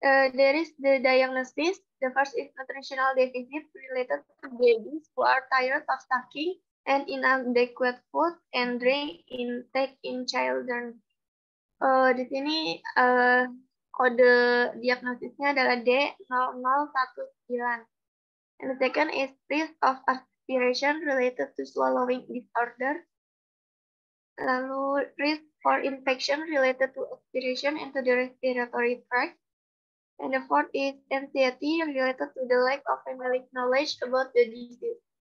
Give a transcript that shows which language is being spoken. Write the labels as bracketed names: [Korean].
[English] There is the diagnosis. The first is nutritional deficit related to babies who are tired of sucking and inadequate food and drink intake in children. [Indonesian] Di sini kode diagnosisnya adalah D0019. [English] And the second is risk of aspiration related to swallowing disorder. Lalu risk for infection related to aspiration into the respiratory tract. And the fourth is anxiety related to the lack of family knowledge about the disease.